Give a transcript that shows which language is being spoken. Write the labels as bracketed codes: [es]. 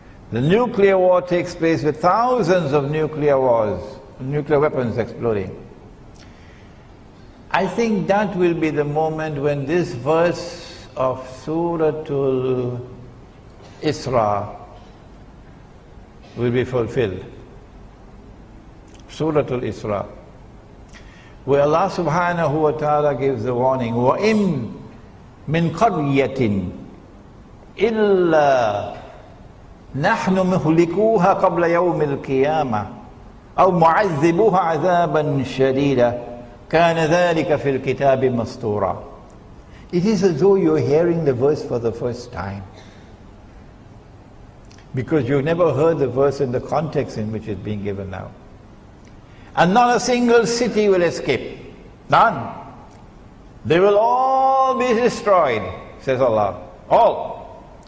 [en] The nuclear war takes place with thousands of nuclear weapons exploding. I think that will be the moment when this verse of Surah Al-Isra will be fulfilled. Surah Al-Isra, where Allah subhanahu wa ta'ala gives the warning, [ar] وَإِن مِّن قَرْيَةٍ إِلَّا نَحْنُ مُهْلِكُوهَا قَبْلَ يَوْمِ الْقِيَامَةِ أَوْ مُعَذِّبُوهَا عَذَابًا شَدِيدًا كَانَ ذَلِكَ فِي الْكِتَابِ مَسْطُورًا. [en] It is as though you're hearing the verse for the first time, because you've never heard the verse in the context in which it's being given now. And not a single city will escape. None. They will all be destroyed, says Allah. All.